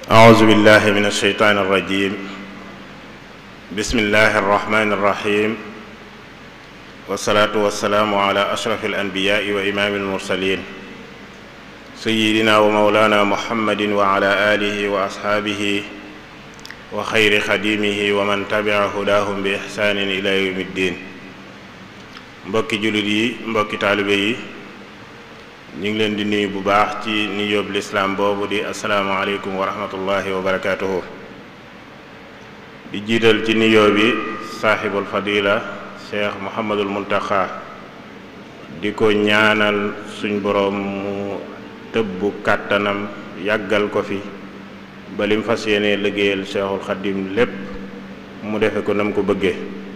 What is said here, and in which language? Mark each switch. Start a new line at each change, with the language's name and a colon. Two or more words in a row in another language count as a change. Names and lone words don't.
Arabic: أعوذ بالله من الشيطان الرجيم بسم الله الرحمن الرحيم والصلاة والسلام على أشرف الأنبياء وإمام المرسلين سيدنا ومولانا محمد وعلى آله وأصحابه وخير خديمه ومن تبع هداهم بإحسان إلى يوم الدين.
Wolof: mbokki jullit yi mbokki taalibe yi ñu ngi leen di nuyu bu baax ci nuyoob lislaam boobu di
Arabic: السلام عليكم ورحمة الله وبركاته.
Wolof: di jiital ci nuyoo bi
Arabic: صاحب الفضيلة
Wolof: cheikh Muhammadul Muntaxa di ko ñaanal suñ boroom mu tëbbu kàttanam yàggal ko fi ba lim fas yéene liggéeyal cheikhul xadim lépp mu defe ko nam ko bëggee.